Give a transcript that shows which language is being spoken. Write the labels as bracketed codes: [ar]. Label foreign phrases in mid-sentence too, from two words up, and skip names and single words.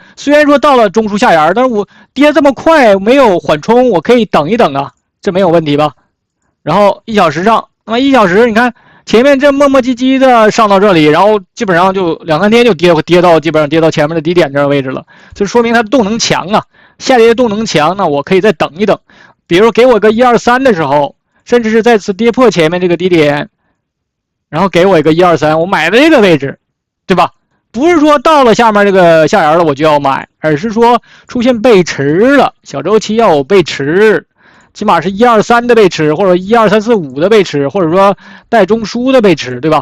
[zh] 雖然說到了中樞下沿，但是我跌這麼快沒有緩衝，我可以等一等啊，這沒有問題吧？然後1小時上，那麼1小時你看前面這磨磨唧唧的上到這裡，然後基本上就2、3天就跌到基本上跌到前面的低點這個位置了，就說明它的動能強啊，下跌的動能強，那我可以再等一等，比如給我個1、2、3的時候，甚至是再次跌破前面這個低點，然後給我一個1、2、3，我買的這個位置，對吧？不是說到了下面這個下沿了我就要買，而是說出現背馳了，小周期要有背馳，起碼是1、2、3的背馳，或者1、2、3、4、5的背馳，或者說帶中樞的背馳，對吧？